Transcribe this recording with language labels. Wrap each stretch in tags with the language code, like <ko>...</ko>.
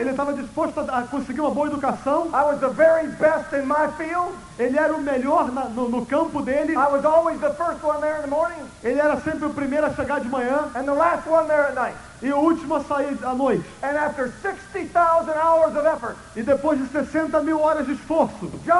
<pt>Ele estava disposto a conseguir uma boa educação.</pt> <en>I was the very best in my field.</en> <pt>Ele era o melhor no campo dele.</pt> <en>I was always the first one there in the morning.</en> <pt>Ele era sempre o primeiro a chegar de manhã.</pt> <en>And the last one there at night.</en> <pt>E o último a sair à noite.</pt> <en>And after 60,000 hours of effort.</en> <pt>E depois de 60.000 horas de esforço.</pt>